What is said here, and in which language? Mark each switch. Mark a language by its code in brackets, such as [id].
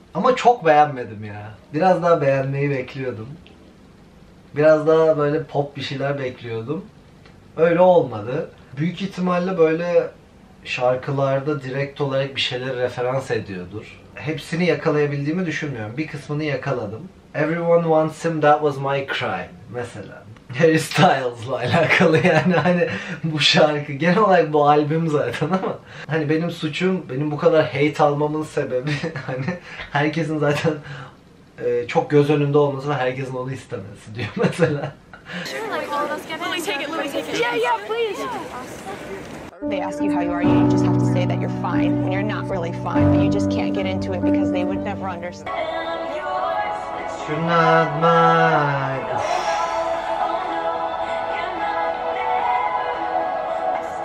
[tr] Ama çok beğenmedim ya. Biraz daha beğenmeyi bekliyordum. Biraz daha böyle pop bir şeyler bekliyordum. Öyle olmadı. Büyük ihtimalle böyle şarkılarda direkt olarak bir şeyler referans ediyordur. Hepsini yakalayabildiğimi düşünmüyorum. Bir kısmını yakaladım. [en] Everyone wants him, that was my crime mesela. [tr] Harry Styles'la alakalı yani hani bu şarkı. Genel olarak bu albüm zaten ama hani benim suçum, benim bu kadar hate almamın sebebi hani herkesin zaten çok göz önünde olması ve herkesin onu istemesi diyor mesela. [en] They ask you how you are, you just have to say that you're fine when you're not really fine, but you just can't get into it because they would never understand. You're not mine.